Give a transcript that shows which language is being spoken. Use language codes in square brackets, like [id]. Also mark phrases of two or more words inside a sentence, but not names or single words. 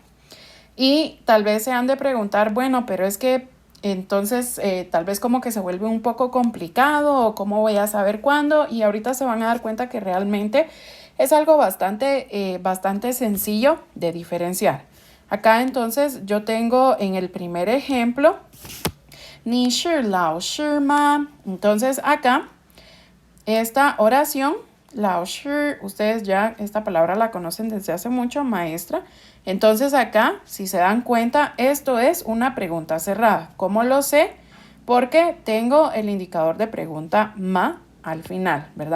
[es] Y tal vez se han de preguntar, bueno, pero es que entonces tal vez como que se vuelve un poco complicado o cómo voy a saber cuándo, y ahorita se van a dar cuenta que realmente es algo bastante sencillo de diferenciar. Acá entonces yo tengo en el primer ejemplo, [zh] 你是老师吗? [es] Entonces acá esta oración, [zh] 老师, [es] ustedes ya esta palabra la conocen desde hace mucho, maestra. Entonces acá, si se dan cuenta, esto es una pregunta cerrada. ¿Cómo lo sé? Porque tengo el indicador de pregunta ma al final, ¿verdad?